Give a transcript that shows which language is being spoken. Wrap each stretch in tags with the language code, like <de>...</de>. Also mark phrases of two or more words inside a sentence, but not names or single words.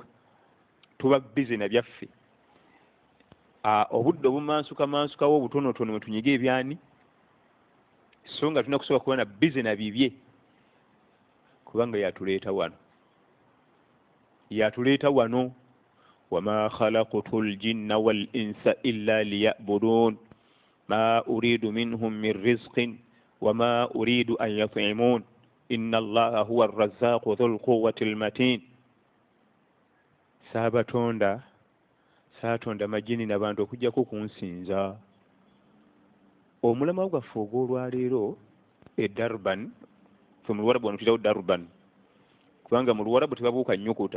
<lg>Tuba bize na byaffe. Obudde obumansukawo obutonotono mwe tunyiga ebyani, so nga tulina kusooka kuba na bize na bibye, kubanga yatuleeta wano.</lg> <ar>وما خلقت الجن والإنس إلا ليعبدون ما أريد منهم من رزق وما أريد أن يطعمون إن الله هو الرزاق ذو القوة المتين.</ar> <lg>Saatonda majini n'abantu okujjako kunsinza. Omulamwa gwaffe ogw'olwaleero Durban, ffe mu Luwarabu wano tuyitawo Durban, kubanga mu Luwarabu tebabuuka nnyukuta.</lg>